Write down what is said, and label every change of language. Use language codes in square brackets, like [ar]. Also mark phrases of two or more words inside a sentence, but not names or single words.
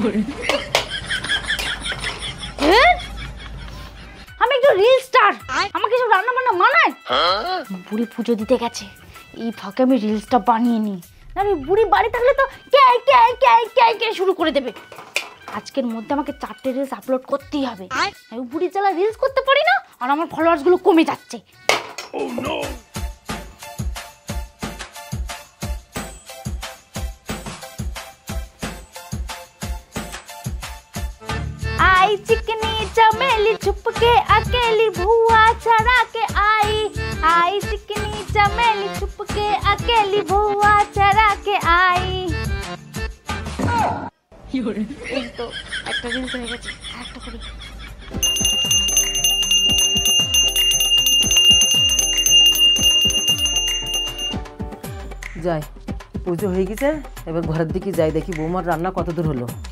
[bn] আমি একটু রিল স্টার, আমাকে সব রান্না বান্না মানায়। বুড়ি পুজো দিতে গেছে, এই ফাঁকে আমি রিলসটা বানিয়ে নিই। আমি বুড়ি বাড়ি থাকলে তো কে শুরু করে দেবে। আজকের মধ্যে আমাকে 4টে রিলস আপলোড করতেই হবে। আমি বুড়ি জ্বালা রিলস করতে পারি না আর আমার ফলোয়ার্স গুলো কমে যাচ্ছে। [hi] आई चिकनी चमेली छुप के अकेली भुआ चढ़ा के आई, आई चिकनी चमेली छुप के अकेली भुआ चढ़ा के आई। [bn] এই তো একটা রিলস হয়ে গেছে, আরেকটা করি। যাই, পুজো হয়ে গেছে, এবার ঘরের দিকে যাই, দেখি বৌমার রান্না কত দূর হলো।